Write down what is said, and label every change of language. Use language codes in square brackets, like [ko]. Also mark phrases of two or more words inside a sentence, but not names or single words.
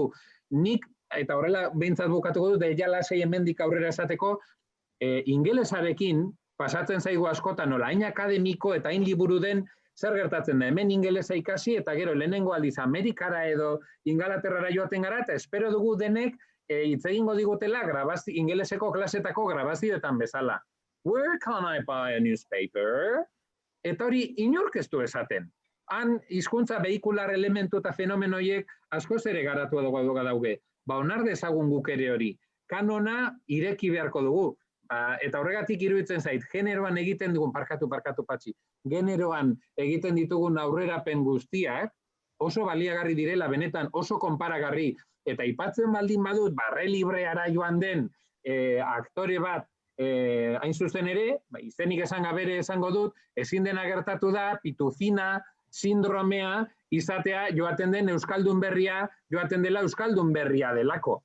[eu] Nik, eta horrela behintzat bukatuko dut, ja lasai hemendik aurrera esateko, ingelesarekin pasatzen zaigu askotan, nola, hain akademiko eta hain liburu den, zer gertatzen da, hemen ingelesa ikasi, eta gero lehenengo aldiz Amerikara edo Ingalaterrara joaten gara, eta espero dugu denek hitz egingo digutela ingeleseko klasetako grabazioetan bezala. [en] Where can I buy a newspaper? [eu] Eta hori inork ez du esaten. Han hizkuntza behikular elementu eta fenomenoiek askoz ere garatu dauge. Ba, onar dezagun guk ere hori. Kanona ireki beharko dugu. Eta horregatik iruditzen zait, generoan egiten dugun, parkatu patxi, generoan egiten ditugun aurrerapen guztiak, oso baliagarri direla, benetan oso konparagarri, eta aipatzen baldin badut, barre libreara joan den aktore bat, hain zuzen ere, izenik esan gabere esango dut, ezin dena gertatu da, pitufina, sindromea, izatea joaten den euskaldun berria, joaten dela euskaldun berria delako.